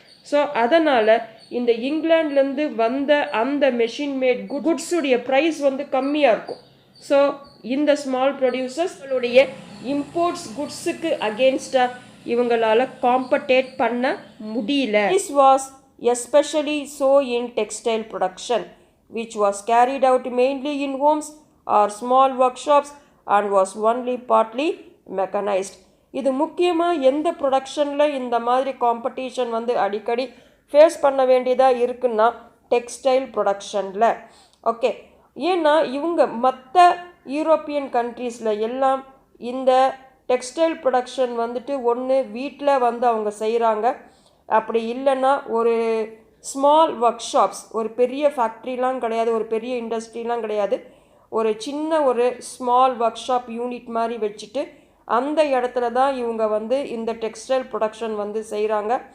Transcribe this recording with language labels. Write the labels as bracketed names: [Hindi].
[Tamil] So அதனால் இந்த இங்கிலாந்துலேருந்து வந்த அந்த மெஷின் மேட் குட்ஸுடைய ப்ரைஸ் கம்மியாக இருக்கும். ஸோ இந்த ஸ்மால் ப்ரொடியூசர்ஸ்களுடைய இம்போர்ட்ஸ் குட்ஸுக்கு அகெயின்ஸ்டாக இவங்களால காம்படேட் பண்ண முடியல. [English] This was especially so in textile production, which was carried out mainly in homes or small workshops and was only partly mechanized. [Tamil] இது முக்கியமாக எந்த ப்ரொடக்ஷனில் இந்த மாதிரி காம்படிஷன் அடிக்கடி ஃபேஸ் பண்ண வேண்டியதாக இருக்குன்னா, டெக்ஸ்டைல் ப்ரொடக்ஷனில். ஓகே, ஏன்னா இவங்க மற்ற யூரோப்பியன் கண்ட்ரீஸில் எல்லாம் இந்த டெக்ஸ்டைல் ப்ரொடக்ஷன் ஒன்று வீட்டில் அவங்க செய்கிறாங்க, அப்படி இல்லைன்னா ஒரு ஸ்மால் ஒர்க் ஷாப்ஸ், ஒரு பெரிய ஃபேக்ட்ரிலாம் கிடையாது, ஒரு பெரிய இண்டஸ்ட்ரிலாம் கிடையாது, ஒரு சின்ன ஒரு ஸ்மால் ஒர்க் ஷாப் யூனிட் மாதிரி வச்சுட்டு அந்த இடத்துல தான் இவங்க இந்த டெக்ஸ்டைல் ப்ரொடக்ஷன் செய்கிறாங்க.